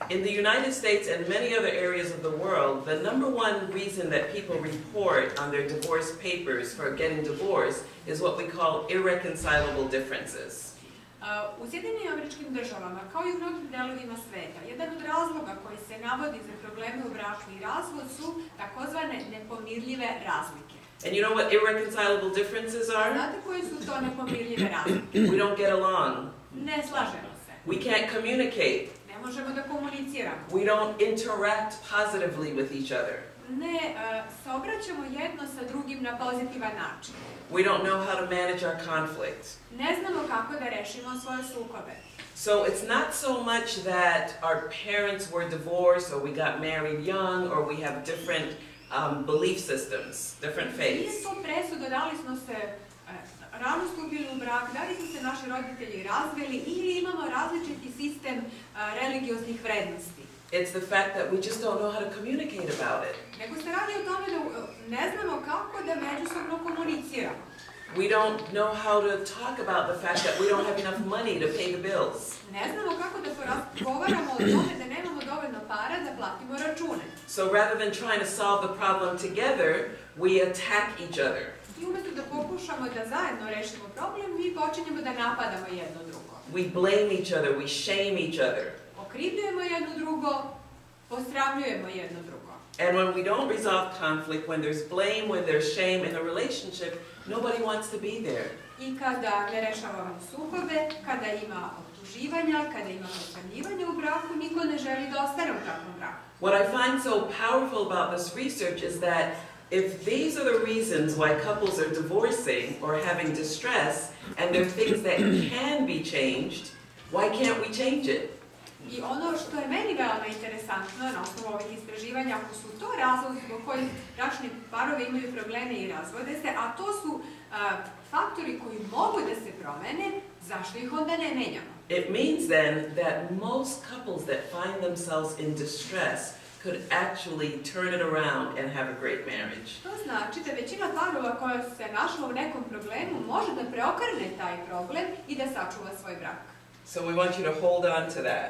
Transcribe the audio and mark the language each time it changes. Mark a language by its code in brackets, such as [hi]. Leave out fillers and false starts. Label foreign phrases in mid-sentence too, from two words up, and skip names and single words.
[en] In the United States and many other areas of the world, the number one reason that people report on their divorce papers for getting divorced is what we call irreconcilable differences. [sr] U Sjedinjenim Američkim Državama, kao i u mnogim delovima sveta, jedan od razloga koji se navodi za probleme u braku i razvod su takozvane nepomirljive razlike. [en] And you know what irreconcilable differences are? [sr] Znate koje su to nepomirljive razlike? [en] We don't get along. [sr] Ne slažemo se. [en] We can't communicate. [sr] Ne možemo da komuniciramo. [en] We don't interact positively with each other. [sr] Ne se obraćamo jedno sa drugim na pozitivan način. [en] We don't know how to manage our conflict. [sr] Ne znamo kako da rešimo svoje sukobe. [en] So it's not so much that our parents were divorced or we got married young or we have different belief systems, different faiths. [sr] Nije to presuda da li smo se rano stupili u brak, da li su se naši roditelji razveli ili imamo različiti sistem religioznih vrednosti. [en] It's the fact that we just don't know how to communicate about it. [sr] Nego se radi o tome da ne znamo kako da međusobno komuniciramo. [en] We don't know how to talk about the fact that we don't have enough money to pay the bills. [sr] Ne znamo kako da porazgovaramo o tome da nemamo dovoljno para da platimo račune. [en] So rather than trying to solve the problem together, we attack each other. [sr] I umjesto da pokušamo da zajedno rešimo problem, mi počinjemo da napadamo jedno drugo. [en] We blame each other, we shame each other. [sr] Okrivljujemo jedno drugo, posramljujemo jedno drugo. [en] And when we don't resolve conflict, when there's blame, when there's shame in a relationship, nobody wants to be there. [sr] I kada ne rešavamo sukobe, kada ima optuživanja, kada ima posramljivanja u braku, niko ne želi da ostane u takvom braku. [en] What I find so powerful about this research is that if these are the reasons why couples are divorcing or having distress, and they're things that can be changed, why can't we change it? [sr] I ono što je meni veoma interesantno na osnovu ovih istraživanja, ako su to razlozi zbog kojih bračni parovi imaju probleme i razvode se, a to su faktori koji mogu da se promene, zašto ih onda ne menjamo? [en] It means then that most couples that find themselves in distress could actually turn it around and have a great marriage. [sr] To znači da većina parova koja se našla u nekom problemu može da preokrene taj problem i da sačuva svoj brak. [en] So we want you to hold on to that.